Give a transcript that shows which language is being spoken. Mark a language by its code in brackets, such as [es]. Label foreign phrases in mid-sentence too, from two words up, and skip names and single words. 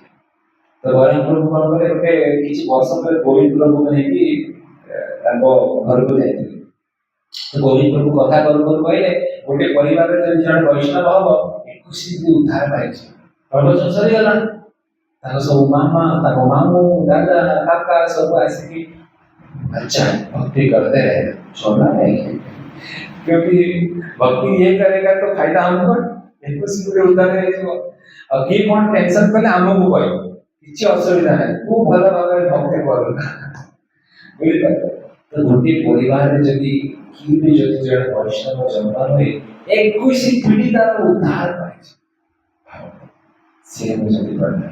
[or] ତ ଗୌରାଙ୍ଗ ପ୍ରଭୁ କଣ କଲେ, ଗୋଟେ କିଛି ବର୍ଷ ପରେ ଗୋବିନ୍ଦ ପ୍ରଭୁକୁ ନେଇକି ତାଙ୍କ ଘରକୁ ଯାଇଥିଲେ। ଗୋବିନ୍ଦ ପ୍ରଭୁ କଥା କରୁ କହିଲେ ଗୋଟେ ପରିବାରରେ ଯଦି ଜଣେ ବୈଷ୍ଣବ ହବ 21 ଉଦ୍ଧାର ପାଇଛି। ପ୍ରବଚନ ସରିଗଲା, ତାଙ୍କ ସବୁ ମାମା, ତାଙ୍କ ମାମୁଁ, ଦାଦା, କାକା ସବୁ ଆସିକି [hi] अच्छा भक्ति करते रहे, छोड़ना नहीं, क्योंकि भक्ति ये करेगा तो फायदा हमको, एक पूरे उद्धार [or] ହେଇଯିବ। ଆଉ କିଏ କଣ ଟେନସନ କଲେ ଆମକୁ କହିବ, କିଛି ଅସୁବିଧା ନାହିଁ, ତୁ ଭଲ ଭାବରେ ଭକ୍ତି କର। ବୁଝିପାରିଲ? ତ ଗୋଟେ ପରିବାରରେ ଯଦି କିଏ ବି ଯଦି ଜଣେ ବୈଷ୍ଣବ ଜନ୍ମ ହୁଏ 21 ପିଢି ତାର ଉଦ୍ଧାର ପାଇଛି। ସେ ହେଉଛନ୍ତି ପ୍ରହ୍ଲାଦ।